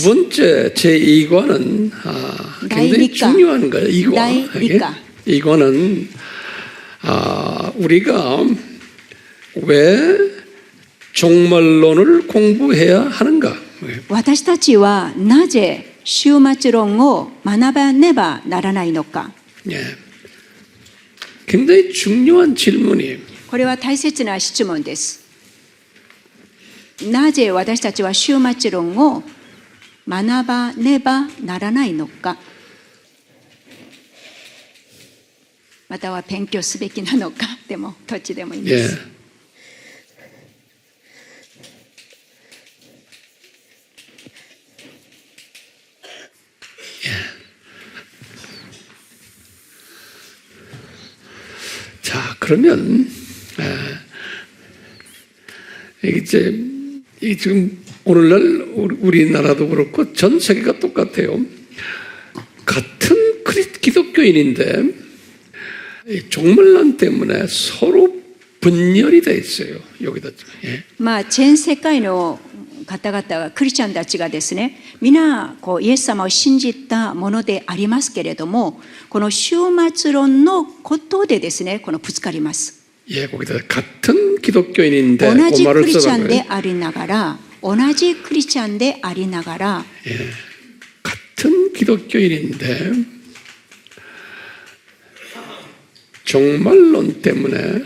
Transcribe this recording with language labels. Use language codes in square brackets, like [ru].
[ko] 두 번째 제2과는 굉장히 중요한 거예요. 이과는 우리가 왜 종말론을 공부해야 하는가? [ja] 私たちはなぜ終末論を学ばねばならないのか。 [ko] 예, 굉장히 중요한 질문이에요. [ja] これは大切な質問です。なぜ私たちは終末論を学ばねばならないのか、または勉強すべきなのか、でもどっちでもいいです。 [ko] 자, 그러면 이제 지금 오늘날 우리나라도 그렇고 전 세계가 똑같아요. 같은 기독교인인데 종말론 때문에 서로 분열이 돼 있어요. 여기다. 예. [ja] 全世界の方々クリスチャンたちがですね、皆イエス様を信じたものでありますけれども、この終末論のことでですね、ぶつかります。 [ko] 예, 거기다 같은 기독교인인데 [ja] 同じクリスチャンでありながら、同じクリスチャンでありながら、 [ko] 예, 같은 기독교인인데 종말론 때문에